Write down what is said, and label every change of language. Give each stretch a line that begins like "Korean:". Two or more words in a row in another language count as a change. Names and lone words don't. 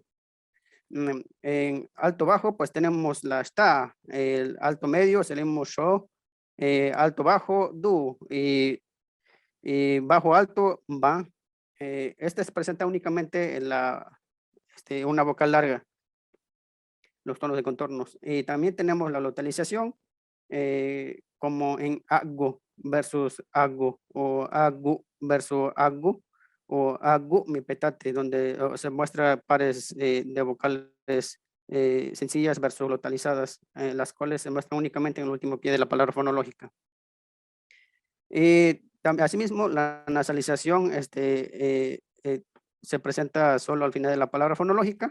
Spanish: En alto bajo pues tenemos la sta, el alto medio tenemos sho, alto bajo du y bajo alto va. Este se presenta únicamente en una vocal larga, los tonos de contornos. Y también tenemos la localización como en agu versus agu o agu versus agu o agu mi petate, donde se muestra pares de vocales sencillas versus localizadas, las cuales se muestran únicamente en el último pie de la palabra fonológica. Asimismo, la nasalización se presenta solo al final de la palabra fonológica.